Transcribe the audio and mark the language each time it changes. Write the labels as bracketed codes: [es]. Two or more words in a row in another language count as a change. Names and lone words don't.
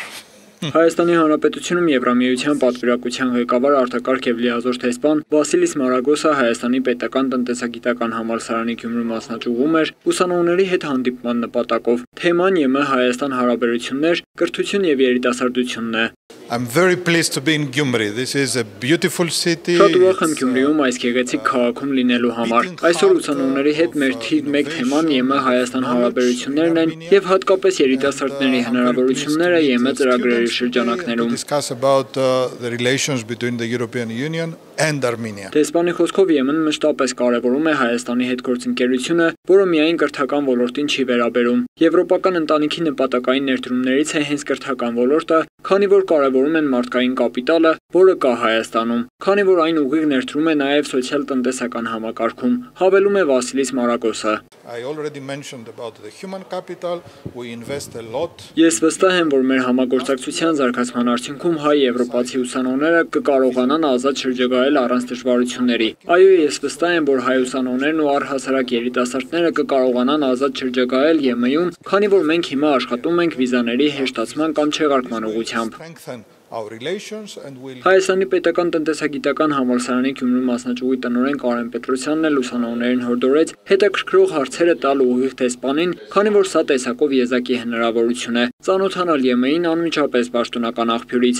[hy] Հայաստանի Հանրապետությունում Եվրամիության պատվիրակության ղեկավար արտակարգ եւ լիազոր տեսփան Վասիլիս Մարագոսը Հայաստանի պետական տնտեսագիտական համալսարանի Գյումրու մասնաճյուղում էր ուսանողների հետ հանդիպման նպատակով։ Թեման ԵՄ Հայաստան հարաբերություններ, կրթություն եւ երիտասարդությունն է։ [en] I'm very pleased to be in Gyumri. This is a beautiful city. [hy] Շատ ուրախ եմ Գյումրիում այս գեղեցիկ քաղաքում լինելու համար։ Այսօր ուսանողների հետ մեր թիվ 1 թեման ԵՄ Հայաստան հարաբերություններն են եւ հատկապես երիտասարդների հնարավորությունները ԵՄ ծրագրերի շրջանակներում։ [en] Discuss about the relations between the European Union and Armenia. [hy] Տեսփանի խոսքով ԵՄ-ն մշտապես կարևորում է Հայաստանի հետ գործընկերությունը, որը միայն կրթական ոլորտին չի վերաբերում։ Եվրոպական ընտանիքի նպատակային ներդրումներից է հենց կրթական ոլորտը, քանի որ կարևորում են մարդկային կապիտալը, որը կա Հայաստանում, քանի որ այն ուղիղ ներդրում է նաև սոցիալ-տնտեսական համակարգում, հավելում է Վասիլիս Մարագոսը։ [en] I already mentioned about the human capital. We invest a lot. [hy] Ես վստահ եմ, որ մեր համագործակցության զարգացման արդյունքում հայ-եվրոպացի ուսանողները կկարողանան ազատ շրջագայել առանց դժվարությունների։ Այո, ես վստահ եմ, որ հայ ուսանողներն ու առհասարակ երիտասարդները կկարողանան ազատ շրջագայել ԵՄ-ում, քանի որ մենք հիմա աշխատում ենք վիզաների հեշտացման կամ չեղարկման ուղղությամբ։ Հայաստանի պետական տնտեսագիտական համալսարանի Գյումրու մասնաճյուղի տնօրեն Կարեն Պետրոսյանն էլ ուսանողներին հորդորեց հետաքրքրող հարցերը տալ ուղիղ տեսփանին, քանի որ սա տեսակով եզակի հնարավորություն է ծանոթանալ ԵՄ-ին անմիջապես պաշտոնական աղբյուրից։